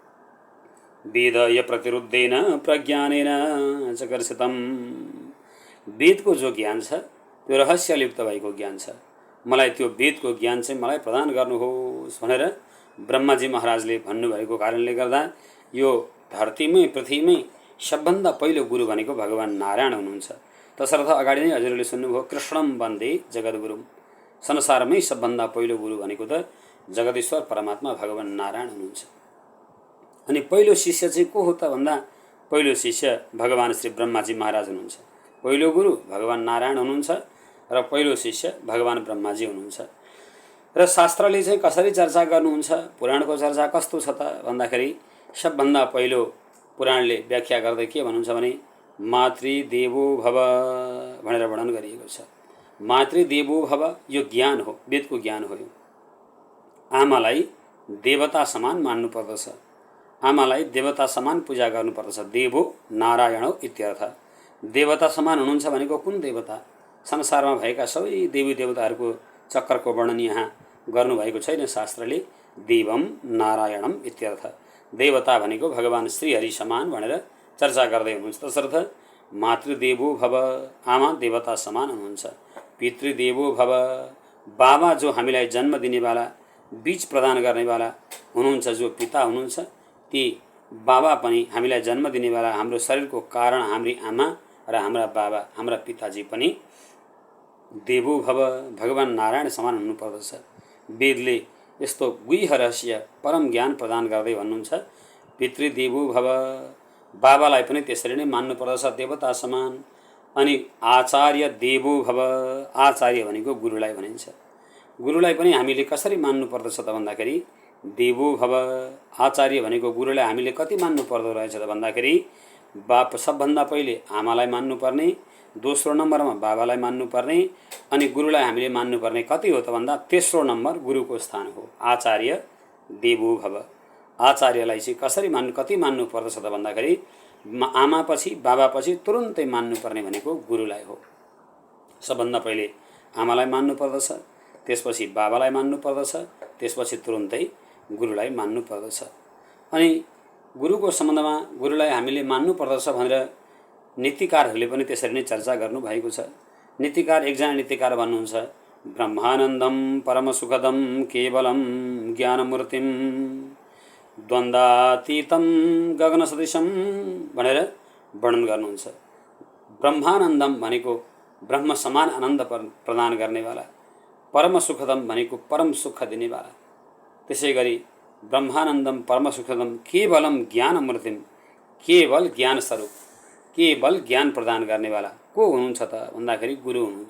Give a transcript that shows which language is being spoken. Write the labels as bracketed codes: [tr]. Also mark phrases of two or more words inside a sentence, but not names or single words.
[sa] वेदय प्रतिरुद्धेन प्रज्ञानेन चकर्षितम्, [ne] वेदको जो ज्ञान छ त्यो रहस्ययुक्त भएको ज्ञान छ, मलाई त्यो वेदको ज्ञान चाहिँ मलाई प्रदान गर्नुहोस् भनेर ब्रह्माजी महाराजले भन्नुभएको कारणले गर्दा यो धरतीमै पृथ्वीमै सबभन्दा पहिलो गुरु भनेको भगवान नारायण हुनुहुन्छ। तसर्थ अगाडि नै हजुरले सुन्नुभयो [sa] कृष्णम वन्दे जगद्गुरुम, [ne] संसारमै सबभन्दा पहिलो गुरु भनेको त जगदीश्वर परमात्मा भगवान नारायण हुनुहुन्छ। अनि पहिलो शिष्य चाहिँ को हो त भन्दा पहिलो शिष्य भगवान श्री ब्रह्माजी महाराज हुनुहुन्छ। पहिलो गुरु भगवान नारायण हुनुहुन्छ र पहिलो शिष्य भगवान ब्रह्माजी हुनुहुन्छ। र शास्त्रले चाहिँ कसरी चर्चा गर्नुहुन्छ, पुराणको चर्चा कस्तो छ त भन्दाखेरि सबभन्दा पहिलो पुराणले व्याख्या गर्दै के भन्नुहुन्छ भने [sa] मातृदेवो भव [ne] भनेर वर्णन गरिएको छ। [sa] मातृदेवो भव [ne] यो ज्ञान हो, वेदको ज्ञान हो। यो आमालाई देवता समान मान्नु पर्दछ, आमालाई देवता समान पूजा गर्नुपर्दछ। [sa] देवो नारायण इत्यर्थ। [ne] देवता समान हुनुहुन्छ भनेको कुन देवता? संसारमा भएका सबै देवी देवताहरूको चक्रको वर्णन यहाँ गर्नुभएको छैन शास्त्रले। [sa] देवम नारायणम इत्यर्थ। [ne] देवता भनेको भगवान श्रीहरि समान भनेर चर्चा गर्दै हुनुहुन्छ। तसर्थ [sa] मातृदेवो भव, [ne] आमा देवता समान हुनुहुन्छ। [sa] पितृदेवो भव, [ne] बाबा जो हामीलाई जन्म दिनेवाला, बीज प्रदान गर्नेवाला हुनुहुन्छ, जो पिता हुनुहुन्छ, ती बाबा पनि हामीलाई जन्म दिनेवाला, हाम्रो शरीरको कारण हाम्री आमा र हाम्रा बाबा, हाम्रा पिताजी पनि [sa] देवो भव [ne] भगवान नारायण समान हुनुपर्दछ। वेदले यस्तो गुह्य रहस्य परम ज्ञान प्रदान गर्दै भन्नुहुन्छ [sa] पितृदेवो भव, [ne] बाबालाई पनि त्यसरी नै मान्नुपर्दछ देवता समान। अनि [sa] आचार्य देवो भव, [ne] आचार्य भनेको गुरुलाई भनिन्छ। गुरुलाई पनि हामीले कसरी मान्नुपर्दछ त भन्दाखेरि [sa] देवो भव, [ne] आचार्य भनेको गुरुलाई हामीले कति मान्नु पर्दो रहेछ त भन्दाखेरि बाप सबभन्दा पहिले आमालाई मान्नुपर्ने, दोस्रो नम्बरमा बाबालाई मान्नुपर्ने, अनि गुरुलाई हामीले मान्नुपर्ने कति हो त भन्दा तेस्रो नम्बर गुरुको स्थान हो। [sa] आचार्य देवो भव, [ne] आचार्यलाई चाहिँ कसरी कति मान्नु पर्दछ त भन्दाखेरि आमापछि बाबापछि तुरुन्तै मान्नुपर्ने भनेको गुरुलाई हो। सबभन्दा पहिले आमालाई मान्नु पर्दछ, त्यसपछि बाबालाई मान्नु पर्दछ, त्यसपछि तुरुन्तै गुरुलाई मान्नु पर्दछ। अनि गुरुको सम्बन्धमा गुरुलाई हामीले मान्नु पर्दछ भनेर नीतिकारहरूले पनि त्यसरी नै चर्चा गर्नुभएको छ। नीतिकार एकजना नीतिकार भन्नुहुन्छ [sa] ब्रह्मानन्दम परमसुखदम केवलम ज्ञानमूर्तिम द्वन्द्वातीतम गगनसदृशम [ne] भनेर वर्णन गर्नुहुन्छ। ब्रह्मानन्दम भनेको ब्रह्म समान आनन्द प्रदान गर्नेवाला, परमसुखदम भनेको परम सुख दिनेवाला, त्यसै गरी [sa] ब्रह्मानन्दम परमसुखदम केवलम ज्ञानमूर्तिम, [ne] केवल ज्ञान स्वरूप, केवल ज्ञान प्रदान गर्नेवाला को हुनुहुन्छ त भन्दाखेरि गुरु हुनुहुन्छ।